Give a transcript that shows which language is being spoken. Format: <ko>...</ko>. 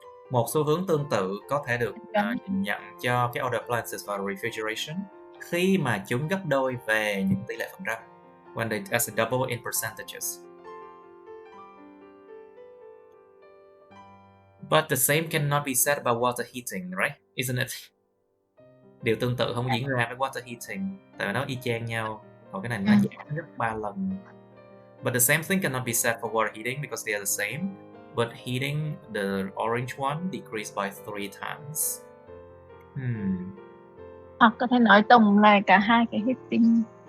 <vi>Một xu hướng tương tự có thể được nhìn nhận cho cái order appliances và refrigeration khi mà chúng gấp đôi về những tỷ lệ phần trăm.</vi> <en>When they as a double in percentages. But the same cannot be said about water heating, right? Isn't it?</en> <vi>Điều tương tự không diễn ra với water heating, tại vì nó y chang nhau. Còn cái này nó giảm gấp 3 lần.</vi> <en>But the same thing cannot be said for water heating because they are the same. But heating, the orange one, decreased by 3 times.</en> <vi>Hoặc có thể nói tổng lại cả hai cái heating.</vi>